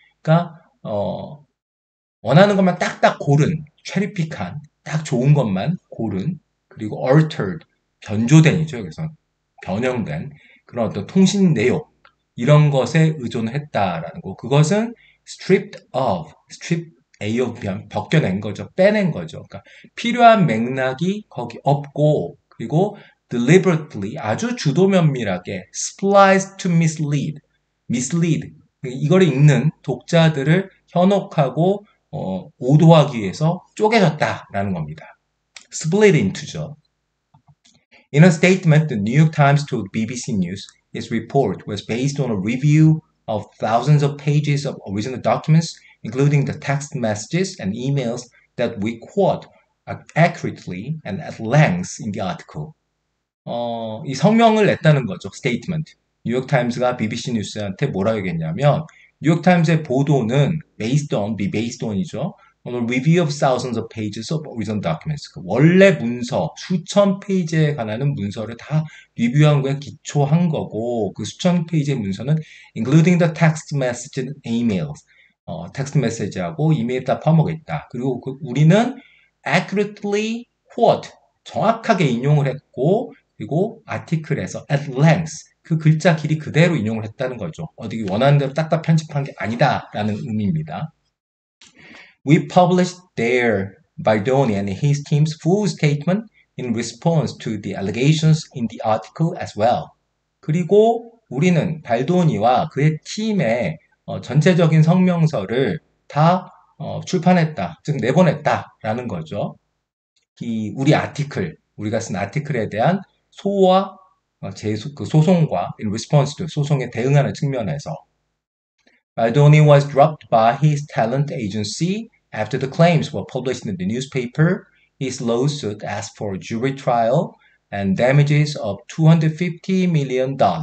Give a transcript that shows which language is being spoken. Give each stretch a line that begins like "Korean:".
Korean: 그러니까 원하는 것만 딱딱 고른, 체리픽한, 딱 좋은 것만 고른, 그리고 altered, 변조된이죠. 그래서 변형된 그런 어떤 통신 내용, 이런 것에 의존을 했다라는 거. 그것은 stripped of, A of B, 벗겨낸 거죠. 빼낸 거죠. 그러니까 필요한 맥락이 거기 없고, 그리고 deliberately, 아주 주도 면밀하게
English: spliced to mislead,
Korean: 이걸 읽는 독자들을 현혹하고 오도하기 위해서 쪼개졌다라는 겁니다. split into죠.
English: In a statement, the New York Times told BBC News its report was based on a review of thousands of pages of original documents, including the text messages and emails that we quote accurately and at length in the article.
Korean: 이 성명을 냈다는 거죠. statement. 뉴욕타임스가 BBC 뉴스한테 뭐라고 얘기했냐면, 뉴욕타임스의 보도는 based on이죠.
English: on a review of thousands of pages of original documents.
Korean: 원래 문서, 수천 페이지에 관한 문서를 다 리뷰한 거에 기초한 거고, 그 수천 페이지의 문서는
English: including the text message and emails.
Korean: 텍스트 메시지하고 이메일 다 퍼먹었다. 그리고 우리는
English: accurately quote,
Korean: 정확하게 인용을 했고, 그리고 아티클에서 at length, 그 글자 길이 그대로 인용을 했다는 거죠. 어디 원하는 대로 딱딱 편집한 게 아니다라는 의미입니다.
English: We published there Baldoni and his team's full statement in response to the allegations in the article as well.
Korean: 그리고 우리는 발도니와 그의 팀의 전체적인 성명서를 다 출판했다, 즉 내보냈다라는 거죠. 우리 아티클, 우리가 쓴 아티클에 대한 소와 그 소송과 in response to 소송에 대응하는 측면에서
English: Baldoni was dropped by his talent agency after the claims were published in the newspaper. His lawsuit asked for a jury trial and damages of $250 million.